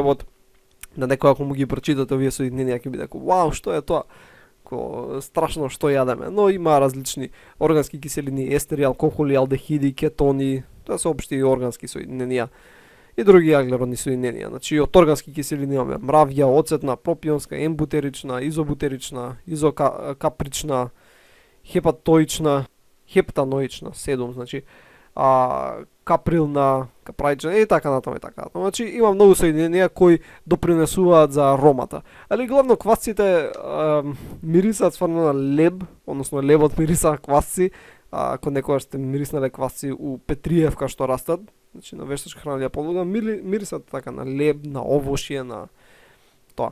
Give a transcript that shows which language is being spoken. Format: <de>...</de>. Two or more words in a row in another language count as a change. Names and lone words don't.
<mk>На некој ако му ги прочитате овие соединенија ќе биде како вау, што е тоа? страшно што јадеме, но има различни органски киселини, естери, алкохоли, алдехиди, кетони, тоа се општи органски соединенија и други аглеродни соединенија. Значи од органски киселини имаме мравја, оцетна, пропионска, ембутерична, изобутерична, изокапрична, хепатоична, хептаноична, 7, значи каприлна, капраична и така натаму и така натаму. Значи има многу соединенија кои допринесуваат за аромата. Али главно квасците мирисаат стварно на леб, односно лебот мириса квасци. Ако некогаш сте мириснале квасци у Петриевка што растат, значи на вештачка храна или полуда, мирисаат така на леб, на овошје, на тоа.</mk>